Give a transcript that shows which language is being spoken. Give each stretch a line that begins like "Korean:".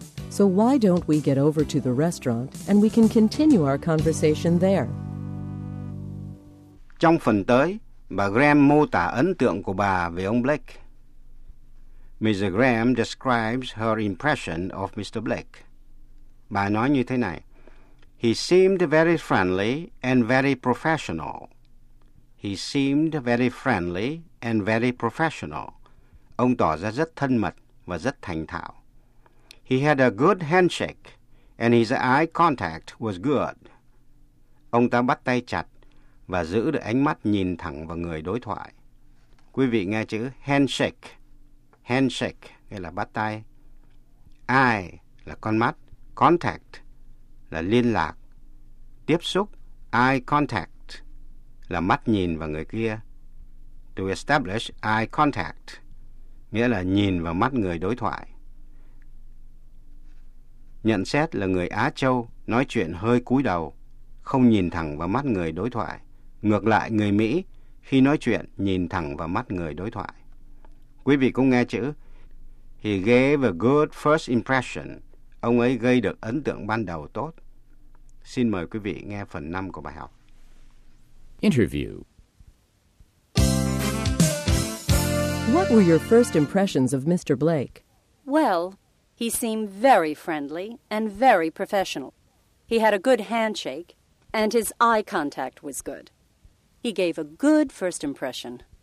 English: So why don't we get over to the restaurant and we can continue our conversation there?
Vietnamese: Trong phần tới, bà Graham mô tả ấn tượng của bà về ông Blake.
English: Mrs. Graham describes her impression of Mr. Blake.
Vietnamese: Bà nói như thế này.
English: He seemed very friendly and very professional. He seemed very friendly and very professional.
Vietnamese: Ông tỏ ra rất thân mật và rất thành thạo.
English: He had a good handshake and his eye contact was good.
Vietnamese: Ông ta bắt tay chặt và giữ được ánh mắt nhìn thẳng vào người đối thoại. Quý vị nghe chữ handshake. Handshake nghĩa là bắt tay. Eye là con mắt. Contact là liên lạc. Tiếp xúc. Eye contact là mắt nhìn vào người kia.
English: To establish eye contact
Vietnamese: nghĩa là nhìn vào mắt người đối thoại. Nhận xét là người Á Châu nói chuyện hơi cúi đầu, không nhìn thẳng vào mắt người đối thoại. Ngược lại, người Mỹ khi nói chuyện nhìn thẳng vào mắt người đối thoại. Quý vị cũng nghe chữ.
English: He gave a good first impression.
Vietnamese: Ông ấy gây được ấn tượng ban đầu tốt. Xin mời quý vị nghe phần 5 của bài học.
English: Interview. What were your first impressions of Mr. Blake? Well, he seemed very friendly and very professional. He had a good handshake and his eye contact was good. He gave a good first impression.